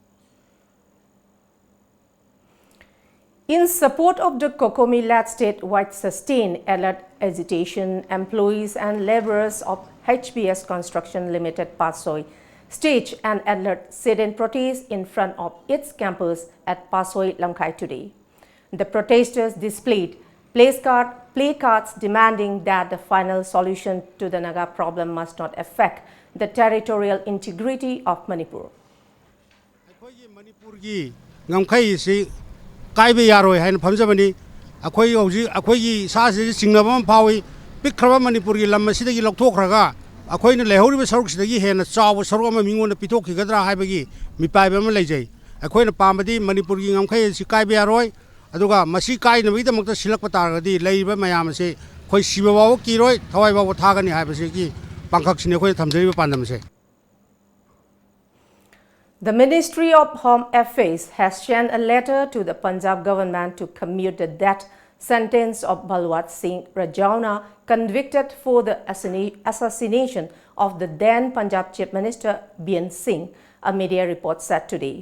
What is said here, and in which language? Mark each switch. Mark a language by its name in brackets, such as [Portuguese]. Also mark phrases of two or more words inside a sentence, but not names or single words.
[English] In support of the Kokomi-led statewide sustained alert agitation, employees and laborers of HBS Construction Limited Pasoi staged an alert sit-in protest in front of its campus at Pasoi, Lamkai today. The protesters displayed placards demanding that the final solution to the Naga problem must not affect the territorial integrity of Manipur. [Manipuri] Kaibe yaroi hain phamjabani akhoi hoji akhoi sa se singnabam phawi pikhraba Manipur gi lam asida gi lokthokraga akhoi na lehori saruk sidagi hena chaw saruk ama mingona pitokhi gadra haibagi mipaiba ma leijai akhoi na pamadi Manipur gi ngamkhai si kaibe yaroi aduga masi kai na bida makta silakpa targadi leiba mayam se khoi siba bawo kiroi thawai bawo thagani haibase gi pangkhak sine khoi thamjai pandam se. [English] The Ministry of Home Affairs has sent a letter to the Punjab government to commute the death sentence of Balwant Singh Rajauna, convicted for the assassination of the then Punjab Chief Minister Bien Singh, a media report said today.